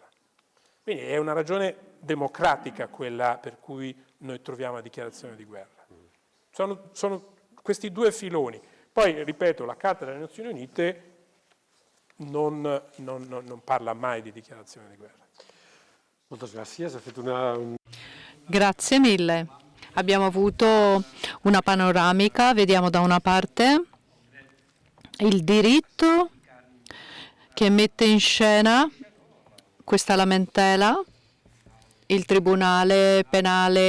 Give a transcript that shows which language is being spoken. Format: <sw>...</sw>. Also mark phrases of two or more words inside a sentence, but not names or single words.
<it>Quindi è una ragione democratica quella per cui noi troviamo la dichiarazione di guerra. Sono questi due filoni. Poi, ripeto, la Carta delle Nazioni Unite non parla mai di dichiarazione di guerra.</it> <ca>Moltes gràcies. Ha fet una...</ca> <it>Grazie mille. Abbiamo avuto una panoramica, vediamo da una parte il diritto che mette in scena questa lamentela, il Tribunale Penale</it>